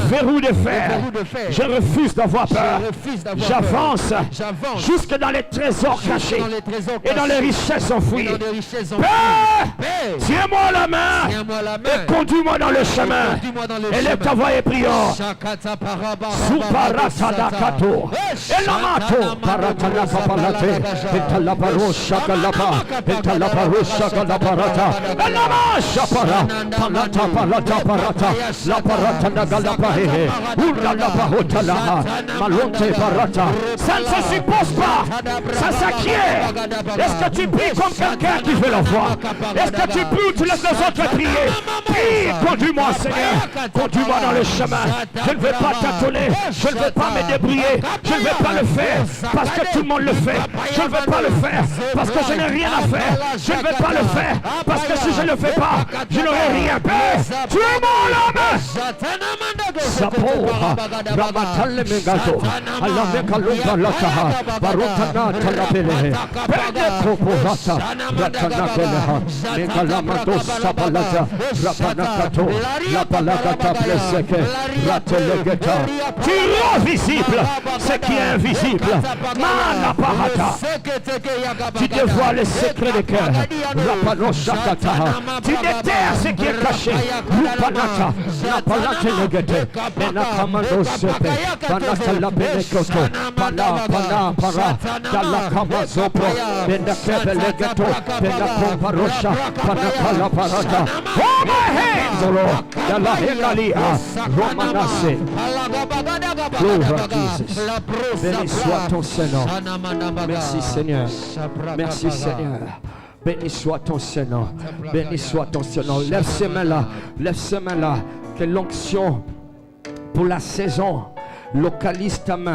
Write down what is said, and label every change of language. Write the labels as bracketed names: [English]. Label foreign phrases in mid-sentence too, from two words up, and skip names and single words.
[French] verrous de fer. Des verrous de fer. Je refuse d'avoir peur. Je refuse d'avoir J'avance peur. J'avance. jusque dans les trésors cachés Dans les trésors et dans les cachés. richesses Et enfouies. dans les richesses enfouies. Père, Père, tiens-moi la main tiens-moi la main. et conduis-moi dans le chemin. Conduis-moi dans le Élève ta chemin. voix et prions. Shakata paraba. Suparatadakato. Elamato. Paratanapapalate. Etalabarosha kalapa. Etalabarosha kalaparata. Elamasha para. Palata palata parata. La parata nagalapa hehe. Ura la pahotala. Malonte parata. Ça ne se suppose pas. Ça s'acquiert. Est-ce que tu pries comme quelqu'un qui veut la voir? Est-ce que tu pries ou tu laisses les autres prier? Prie Conduis-moi, Seigneur. Conduis-moi dans le chemin. Je ne veux pas tâtonner. Je ne veux pas me débrouiller. Je ne veux pas le faire parce que tout le monde le fait. Je ne veux pas le faire parce que je n'ai rien à faire. Je ne veux pas le faire parce que si je ne le fais pas, je n'aurai rien. Père, tu es mon homme. Sapora, Ramatale Megato, Alamekalunga Lataha, Barotana Talapele, Pende Koporata, Ratanakeleha, Megalamato Sapalata, Rapanakato, Lapalagata Pleseke, Ratelegeta. Tu rends visible ce qui est invisible. Manapahata. Tu dévoiles les secrets des cœurs. Tu déterres ce qui est caché. Rupanata, Napalate Legete, Menakamando Sepe, Panata la Benekoto, Pana, Dalakama Sopro, Benakebe Legato, Benakomparosha, Panakala Parata. [English] Oh my hands, O Lord, Dalla Hegalia, Romanase. [French] Gloire à Jesus. Béni soit ton Seigneur. Merci Seigneur. Merci Seigneur. Béni soit ton Seigneur. Béni soit ton Seigneur. Lève ces mains-là. Lève ces mains-là. Que l'onction pour la saison localise ta main.